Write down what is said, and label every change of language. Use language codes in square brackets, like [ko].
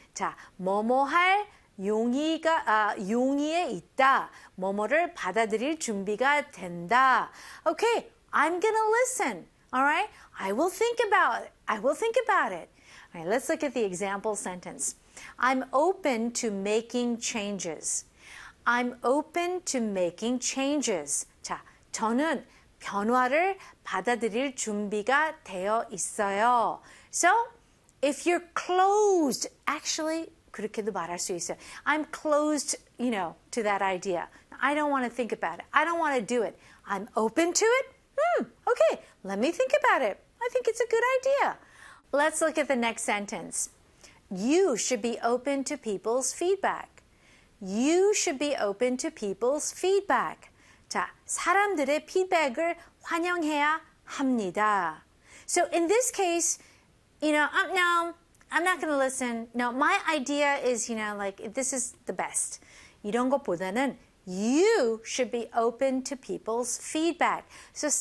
[ko] 자, 뭐뭐 할 용의가, 용의에 있다. 뭐뭐를 받아들일 준비가 된다. [en] Okay, I'm gonna listen. All right, I will think about it. All right, let's look at the example sentence. I'm open to making changes. I'm open to making changes. [ko] 자, 저는 변화를 받아들일 준비가 되어 있어요. [en] So, if you're closed, actually, [ko] 그렇게도 말할 수 있어요. [en] I'm closed, you know, to that idea. I don't want to think about it. I don't want to do it. I'm open to it? Okay, let me think about it. I think it's a good idea. Let's look at the next sentence. You should be open to people's feedback. You should be open to people's feedback. [ko] 자, 사람들의 피드백을 환영해야 합니다. [en] So in this case, you know, I'm not going to listen. No, my idea is, you know, like, this is the best. [ko] 이런 것보다는 [en] you should be open to people's feedback. So some